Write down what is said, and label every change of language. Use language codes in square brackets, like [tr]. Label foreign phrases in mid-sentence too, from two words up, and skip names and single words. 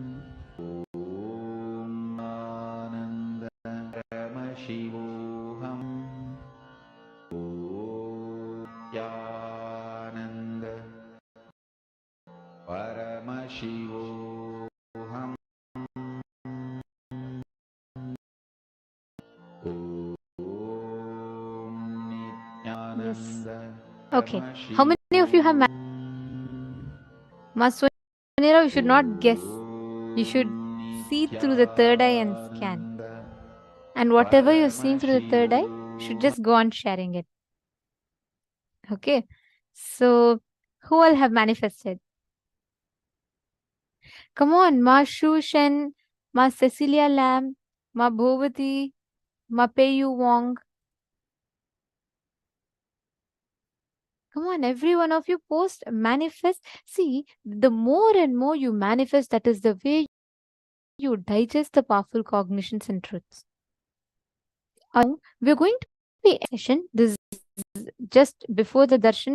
[en] Ananda Paramashivam. Nityananda Paramashivam. Yes. Nityananda Okay. How many of you have Maswanira? You should not guess. You should see through the third eye and scan. And whatever you're seeing through the third eye, you should just go on sharing it. Okay. So, who all have manifested? Come on, Ma Shu Shen, Ma Cecilia Lam, Ma Bhovati, Ma Peyu Wong. Come on, every one of you post, manifest. See, the more and more you manifest, that is the way you digest the powerful cognitions and truths. We're going to be session. This is just before the darshan.